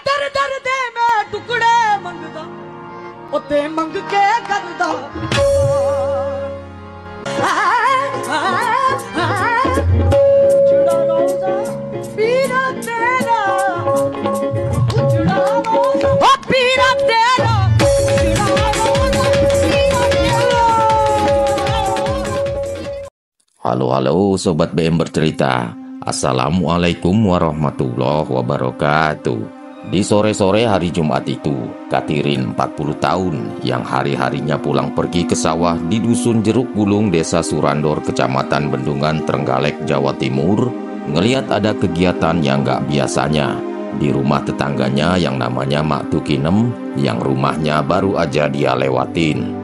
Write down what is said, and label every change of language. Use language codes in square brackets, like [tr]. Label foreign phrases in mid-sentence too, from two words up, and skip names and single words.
[pa] ਦਰਦ ਮੇਂ ਟੁਕੜੇ ਮੰਗਦਾ ਉੱਤੇ ਮੰਗ ਕੇ ਕਰਦਾ ਉਜੜਾ ਰੋਜ਼ਾ ਪੀਰਾ ਤੇਰਾ ਉਜੜਾ ਰੋਜ਼ਾ ਓ ਪੀਰਾ ਤੇਰਾ ਉਜੜਾ ਰੋਜ਼ਾ ਪੀਰਾ ਤੇਰਾ. [id] Halo Sobat BM Bercerita. [ar] السلام عليكم ورحمة الله وبركاته. [id] Di sore-sore hari Jumat itu, Katirin 40 tahun yang hari-harinya pulang pergi ke sawah di Dusun Jeruk Gulung, Desa Surandor, Kecamatan Bendungan, Trenggalek, Jawa Timur, ngelihat ada kegiatan yang gak biasanya di rumah tetangganya yang namanya Mak Tukinem, yang rumahnya baru aja dia lewatin.